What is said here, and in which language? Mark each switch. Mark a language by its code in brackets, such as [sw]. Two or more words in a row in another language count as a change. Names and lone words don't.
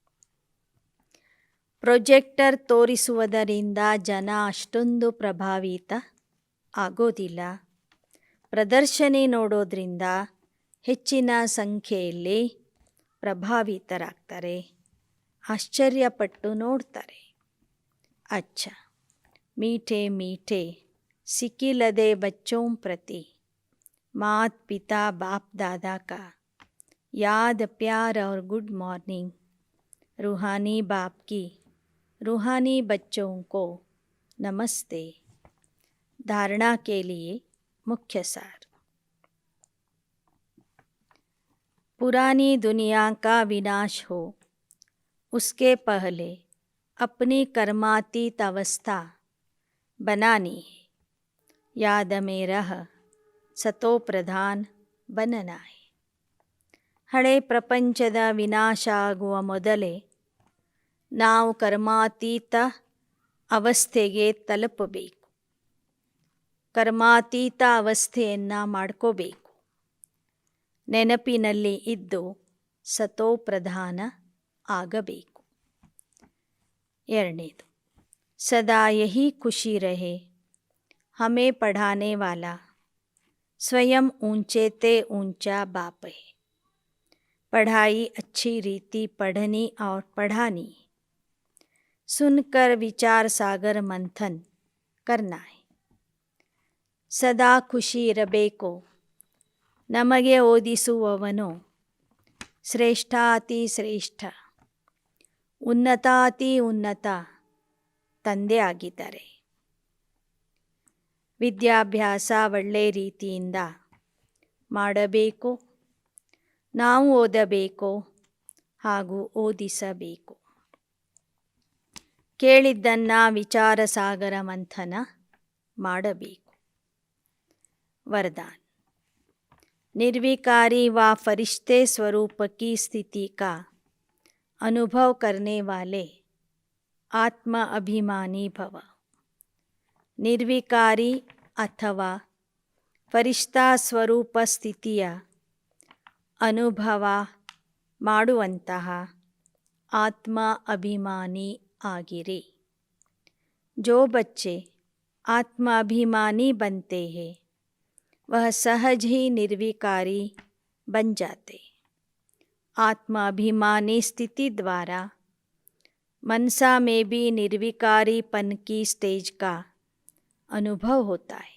[kn] ಪ್ರೊಜೆಕ್ಟರ್ ತೋರಿಸುವುದರಿಂದ ಜನ ಅಷ್ಟೊಂದು ಪ್ರಭಾವಿತ ಆಗೋದಿಲ್ಲ. ಪ್ರದರ್ಶನಿ ನೋಡೋದ್ರಿಂದ ಹೆಚ್ಚಿನ ಸಂಖ್ಯೆಯಲ್ಲಿ ಪ್ರಭಾವಿತರಾಗ್ತಾರೆ, ಆಶ್ಚರ್ಯಪಟ್ಟು ನೋಡ್ತಾರೆ. [hi] अच्छा, मीठे मीठे सिकिलदे बच्चों प्रति मात पिता बाप दादा का याद प्यार और [en] good morning. [hi] रूहानी बाप की रूहानी बच्चों को नमस्ते. धारणा के लिए मुख्य सार. पुरानी दुनिया का विनाश हो उसके पहले अपनी कर्मातीत अवस्था बनानी है. याद में रह सतो प्रधान बनना है. [kn] ಹಳೆ ಪ್ರಪಂಚದ ವಿನಾಶ ಆಗುವ ಮೊದಲೇ ನಾವು ಕರ್ಮಾತೀತ ಅವಸ್ಥೆಗೆ ತಲುಪಬೇಕು. ಕರ್ಮಾತೀತ ಅವಸ್ಥೆಯನ್ನು ಮಾಡ್ಕೋಬೇಕು. ನೆನಪಿನಲ್ಲಿ ಇದ್ದು ಸತೋಪ್ರಧಾನ ಆಗಬೇಕು. 2ನೇದು, [hi] सदा यही खुशी रहे हमें पढ़ाने वाला स्वयं ऊंचे ते ऊंचा बाप है. पढ़ाई अच्छी रीति पढ़नी और पढ़ानी. सुनकर विचार सागर मंथन करना है. [kn] ಸದಾ ಖುಷಿ ಇರಬೇಕು. ನಮಗೆ ಓದಿಸುವವನು ಶ್ರೇಷ್ಠಾತಿ ಶ್ರೇಷ್ಠ, ಉನ್ನತಾತಿ ಉನ್ನತ ತಂದೆ ಆಗಿದ್ದಾರೆ. ವಿದ್ಯಾಭ್ಯಾಸ ಒಳ್ಳೆ ರೀತಿಯಿಂದ ಮಾಡಬೇಕು. ನಾವು ಓದಬೇಕು ಹಾಗೂ ಓದಿಸಬೇಕು. ಕೇಳಿದ್ದನ್ನು ವಿಚಾರ ಸಾಗರ ಮಂಥನ ಮಾಡಬೇಕು. [hi] वरदान. निर्विकारी व फरिश्ते स्वरूप की स्थिति का अनुभव करने वाले आत्म अभिमानी भव. [kn] ನಿರ್ವಿಕಾರಿ ಅಥವಾ ಫರಿಷ್ಠಾ ಸ್ವರೂಪ ಸ್ಥಿತಿಯ ಅನುಭವ ಮಾಡುವಂತಹ ಆತ್ಮ ಅಭಿಮಾನಿ ಆಗಿರಿ. [hi] जो बच्चे आत्माभिमानी बनते हैं वह सहज ही निर्विकारी बन जाते. आत्माभिमानी स्थिति द्वारा मनसा में भी निर्विकारीपन की स्टेज का अनुभव होता है.